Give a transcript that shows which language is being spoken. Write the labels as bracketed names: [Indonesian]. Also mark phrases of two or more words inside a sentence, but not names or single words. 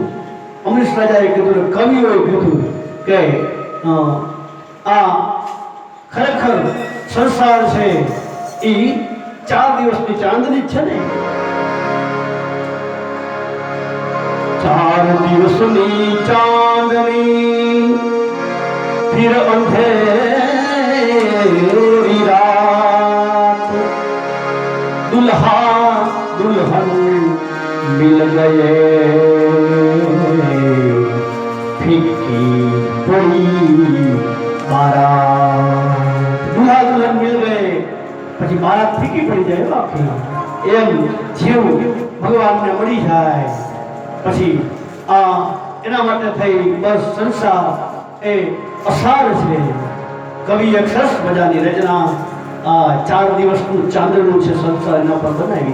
[Gujarati] અમરીશ રાજાએ કીધું, કવિઓએ કીધું કે આ ખરેખર સંસાર છે એ 4 દિવસની ચાંદની જ છે ને. 4 દિવસની ચાંદની [Hindi] फिर अंधेरी रात, दुल्हा दुल्हन मिल गए, फीकी पड़ी बारात. दुल्हा दुल्हन मिल गए [Gujarati] પછી બારાત ફીકી પડી જાય. આખી એમ જીવ ભગવાનને મળી જાય પછી એના માટે થઈ બસ સંસાર એ અસાર છે. કવિએ સરસ મજાની રચના 4 દિવસનું ચાંદનું છે સંસાર એના પર બનાવી.